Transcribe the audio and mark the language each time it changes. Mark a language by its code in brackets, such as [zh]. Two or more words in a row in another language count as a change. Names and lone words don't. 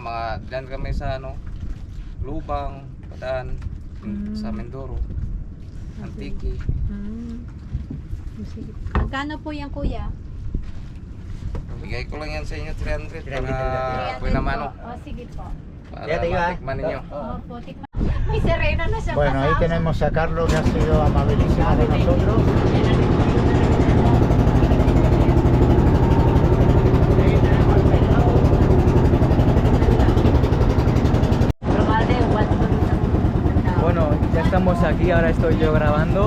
[tl] Mga dyan kami sa ano, Lubang, Padaan, sa Mindoro, Antique. Sige. Magkano po yan, kuya? Bigay ko lang yan sa inyo 300 300 para buena mano. Oh, sige po. Para Ya, tingnan. matikman ninyo. Opo, tikman. [es] Y Serena no se ha Bueno, ahí pasado. tenemos a Carlos, que ha sido amabilísimo con nosotros. Bueno, ya estamos aquí, ahora estoy yo grabando.